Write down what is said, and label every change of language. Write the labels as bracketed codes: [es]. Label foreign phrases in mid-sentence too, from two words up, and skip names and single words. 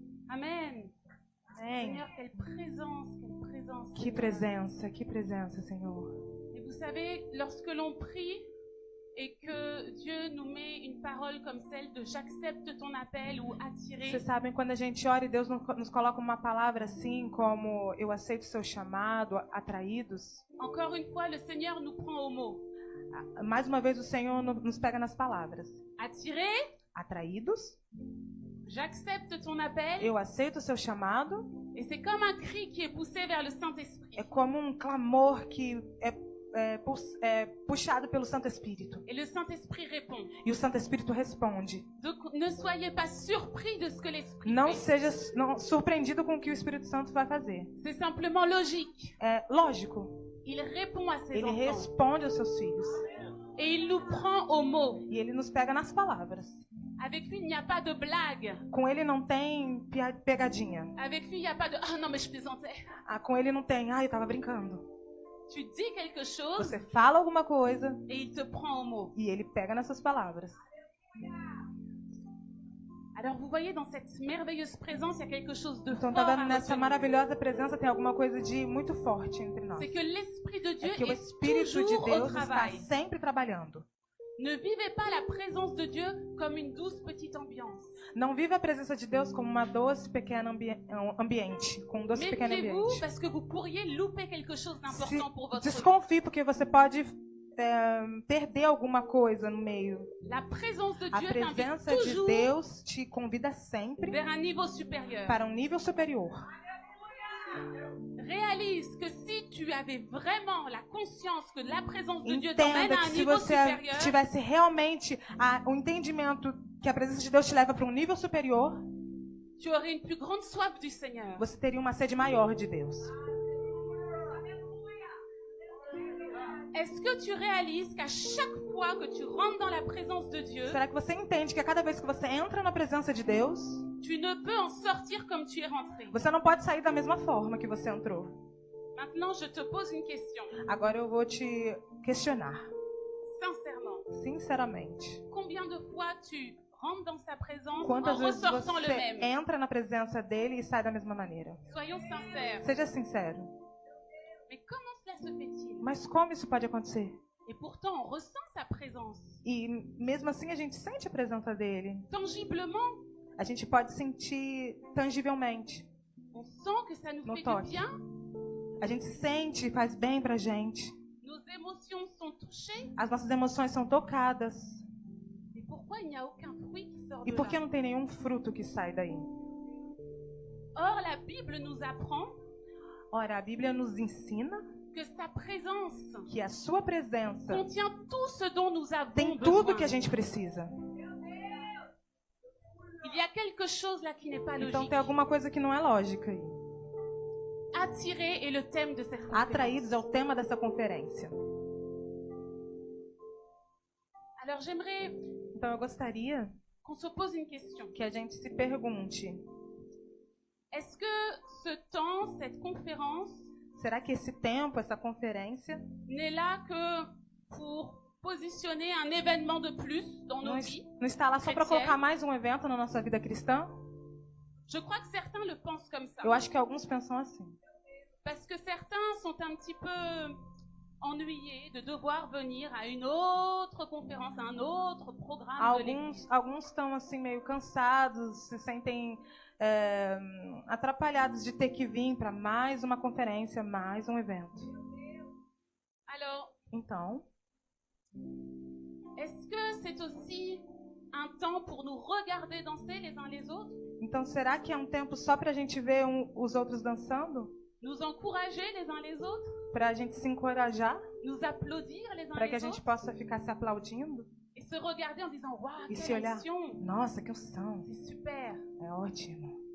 [fr] Amen. [pt] Amém. [fr] Seigneur, quelle présence. [pt] Que presença, Senhor. [fr] Et vous savez, lorsque l'on prie et que Dieu nous met une parole comme celle de j'accepte ton appel ou attirer, [pt] Vocês sabem, quando a gente ora e Deus nos coloca uma palavra assim, como eu aceito o seu chamado, atraídos. [fr] encore une fois, le Seigneur nous prend au mot. [pt] Mais uma vez o Senhor nos pega nas palavras. [fr] Attirer, [pt] Atraídos, [fr] j'accepte ton appel. [pt] eu aceito o seu chamado. [fr] Et c'est comme un cri qui est poussé vers le Saint-Esprit. [pt] É como um clamor que é puxado pelo Santo Espírito. [fr] Et le Saint-Esprit répond. [pt] E o Santo Espírito responde. [fr] Donc ne soyez pas surpris de ce que l'Esprit [pt] Não [fr] fait. [pt] seja surpreendido com o que o Espírito Santo vai fazer. [fr] C'est simplement logique. [pt] É lógico. [fr] Il répond à ses [pt] Ele [fr] enfants. [pt] responde aos seus filhos. [fr] Et il nous prend au mot. [pt] E ele nos pega nas palavras. [fr] Avec lui, il n'y a pas de blague. [pt] Com ele não tem pegadinha. [fr] Avec lui, il n'y a pas de « Ah non, mais je plaisantais ». [pt] Com ele não tem, eu tava brincando. [fr] Tu dis quelque chose [pt] Você fala alguma coisa [fr] et il te prend au mot. [pt] e ele pega nessas palavras. [fr] Alors vous voyez, dans cette merveilleuse présence, il y a quelque chose de [pt] Então [fr] fort [pt] tá [fr] à [pt] vendo, nessa [fr] retenir. [pt] maravilhosa presença tem alguma coisa de muito forte entre nós. [fr] C'est que l'Esprit de Dieu [pt] É que o [fr] est [pt] Espírito de [fr] toujours au [pt] Deus está [fr] travail. [pt] sempre trabalhando. [fr] Ne vivez pas la présence de Dieu comme une douce petite ambiance. [pt] Não vive a presença de Deus como uma doce pequena ambiente, com um doce pequeno [fr] Méfiez-vous [pt] ambiente. [fr] parce que vous pourriez louper quelque chose d'important pour votre vie. [pt] Desconfie porque você pode perder alguma coisa no meio. [fr] La présence de [pt] A [fr] Dieu t'invite [pt] presença de [fr] toujours [pt] Deus te convida sempre [fr] vers un niveau supérieur. [pt] para um nível superior. [fr] Réalise que si tu avais vraiment la conscience que la présence de Dieu t'emmène [pt] Entenda [fr] à [pt] que [fr] un [pt] se [fr] niveau [pt] você [fr] supérieur, [pt] tivesse realmente o entendimento que a presença de Deus te leva para um nível superior, [fr] tu aurais une plus grande soif du Seigneur. [pt] você teria uma sede maior de Deus. [fr] Est-ce que tu réalises qu'à chaque fois que tu rentres dans la présence de Dieu, [pt] Será que você entende que a cada vez que você entra na presença de Deus, [fr] tu ne peux en sortir comme tu es rentré? [pt] você não pode sair da mesma forma que você entrou? [fr] Maintenant, je te pose une question. [pt] Agora eu vou te questionar, [fr] Sincèrement, [pt] sinceramente. [fr] combien de fois tu rentres dans sa présence en [pt] Quantas vezes [fr] ressortant le [pt] você [fr] même? [pt] entra na presença dele e sai da mesma maneira? [fr] Soyons sincères. [pt] Seja sincero. [fr] Mais comment cela se fait-il? [pt] Mas como isso pode acontecer? [fr] Et pourtant, on ressent sa présence. [pt] E mesmo assim a gente sente a presença dele. [fr] Tangiblement, [pt] A gente pode sentir tangivelmente. [fr] on sent que ça nous [pt] No [fr] fait du [pt] toque. [fr] bien. [pt] A gente sente, faz bem pra gente. [fr] Nos émotions sont touchées. [pt] As nossas emoções são tocadas. [fr] Mais pourquoi il n'y a aucun fruit qui sort [pt] E [fr] de [pt] por que [fr] là? [pt] não tem nenhum fruto que sai daí? [fr] Or, la Bible nous apprend [pt] Ora, a Bíblia nos ensina [fr] que sa présence [pt] que a sua presença [fr] contient tout ce dont nous avons [pt] tem [fr] besoin. [pt] tudo que a gente precisa. [fr] Il y a quelque chose là qui n'est pas [pt] Então [fr] logique. [pt] tem alguma coisa que não é lógica aí. [fr] Attirer est le thème de cette conférence. [pt] Atraídos é o tema dessa conferência. [fr] Alors, j'aimerais [pt] Então eu gostaria [fr] qu'on se pose une question. [pt] que a gente se pergunte: [fr] Est-ce que ce temps, cette conférence, [pt] será que esse tempo, essa conferência, [fr] n'est là que pour positionner un événement de plus dans nos vies? [pt] não está lá só para colocar mais um evento na nossa vida cristã? [fr] Je crois que certains le pensent comme ça. [pt] Eu acho que alguns pensam assim. [fr] Parce que certains sont un petit peu ennuyés de devoir venir à une autre conférence, à un autre programme de l'Église. [pt] Alguns estão assim meio cansados, se sentem atrapalhados de ter que vir para mais uma conferência, mais um evento. [fr] Alors, [pt] Então, [fr] est-ce que c'est aussi un temps pour nous regarder danser les uns les autres, [pt] então será que é um tempo só para a gente ver os outros dançando? [fr] nous encourager les uns les autres, [pt] Para a gente se encorajar? [fr] nous applaudir les uns [pt] Para que a [fr] les [pt] gente [fr] autres [pt] possa ficar se aplaudindo? [fr] et se regarder en disant « Waouh, [pt] E se [fr] quelle [pt] olhar? [fr] action, [pt] Nossa, que unção! [fr] c'est super !» [pt] É ótimo.